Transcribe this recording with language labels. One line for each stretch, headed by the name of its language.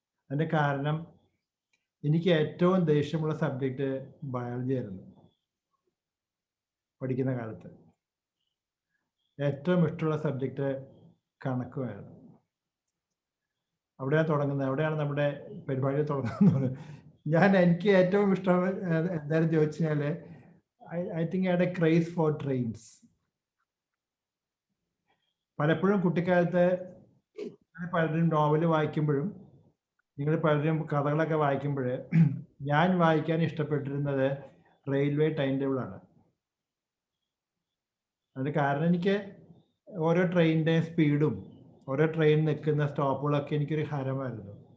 Malayalam: അതിൻ്റെ കാരണം എനിക്ക് ഏറ്റവും ദേഷ്യമുള്ള സബ്ജക്റ്റ് ബയോളജി ആയിരുന്നു. പഠിക്കുന്ന കാലത്ത് ഏറ്റവും ഇഷ്ടമുള്ള സബ്ജക്റ്റ് കണക്കുമായിരുന്നു. അവിടെയാണ് തുടങ്ങുന്നത്, അവിടെയാണ് നമ്മുടെ പരിപാടി തുടങ്ങുന്നത്. എനിക്ക് ഏറ്റവും ഇഷ്ടം എന്തായാലും ചോദിച്ചു കഴിഞ്ഞാൽ
English: I think I had a craze for trains.
Malayalam: പലപ്പോഴും കുട്ടിക്കാലത്ത് പലരും നോവല് വായിക്കുമ്പോഴും നിങ്ങൾ പലരും കഥകളൊക്കെ വായിക്കുമ്പോൾ ഞാൻ വായിക്കാൻ ഇഷ്ടപ്പെട്ടിരുന്നത് റെയിൽവേ ടൈം ടേബിളാണ്. അതിന് കാരണം എനിക്ക് ഓരോ ട്രെയിനിൻ്റെ സ്പീഡും ഓരോ ട്രെയിൻ നിൽക്കുന്ന സ്റ്റോപ്പുകളൊക്കെ എനിക്കൊരു ഹരമായിരുന്നു.